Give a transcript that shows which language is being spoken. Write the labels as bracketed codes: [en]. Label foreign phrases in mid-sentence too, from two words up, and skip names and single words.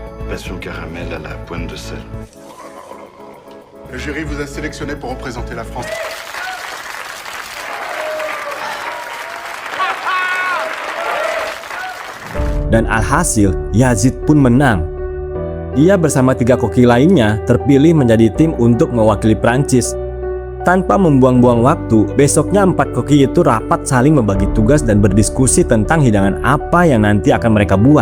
[fr] passion caramel à la pointe de sel. Le jury vous a sélectionné pour représenter la France. [id] Dan alhasil, Yazid pun menang. Ia bersama 3 koki lainnya terpilih menjadi tim untuk mewakili Prancis. Tanpa membuang-buang waktu, besoknya 4 koki itu rapat saling membagi tugas dan berdiskusi tentang hidangan apa yang nanti akan mereka buat.